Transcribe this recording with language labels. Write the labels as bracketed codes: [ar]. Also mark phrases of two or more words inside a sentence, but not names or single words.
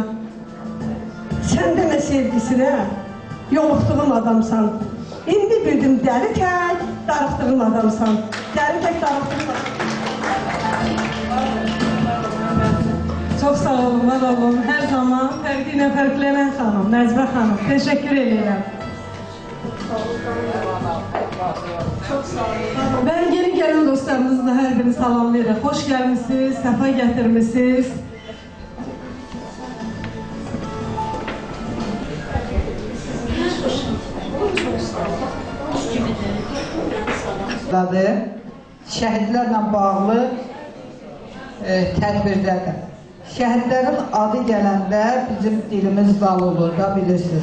[az] Sən demə sevgisinə, yoluxduğum adamsan. İndi bildim dəli tək, darıxdığım adamsan. Dəli tək, darıxdığım adamsan. Çox sağ olun, var olun. Hər zaman fərqi ilə fərqlənən xanım, Nəcbə xanım. Təşəkkür edirəm. [tr] Ben yeni gelen dostlarımızı da her birini salamlayırım. Hoş gelmişsiniz, sefa getirmişsiniz. [az] Şəhidlərlə bağlı tədbirdədir. Şəhidlərin adı gələndə bizim dilimiz dal olur da bilirsiniz.